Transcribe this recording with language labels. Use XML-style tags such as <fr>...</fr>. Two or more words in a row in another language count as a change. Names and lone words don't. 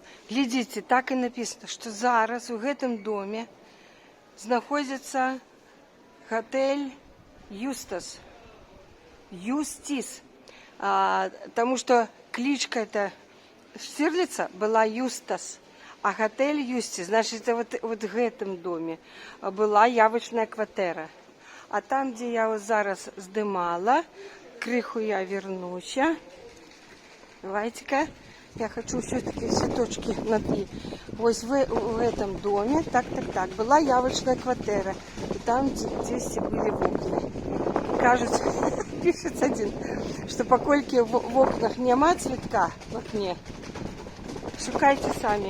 <be>Глядите, так і написано, що зараз у гэтым доме знаходится готель Юстас. Юстис.</be> <ru>Потому что кличка эта Штирлица была Юстас, а готель Юстис, значит, вот в гэтым доме была явочная кватэра.</ru> <be>А там, где я вот зараз здымала, крыху я вернуся.</be> <ru>Давайте-ка. Я хочу все-таки цветочки найти. Вот в этом доме, так, была явочная квартира. И там здесь были окна. Кажется, пишет один, что покольки в окнах нема цветка в окне, шукайте сами.</ru>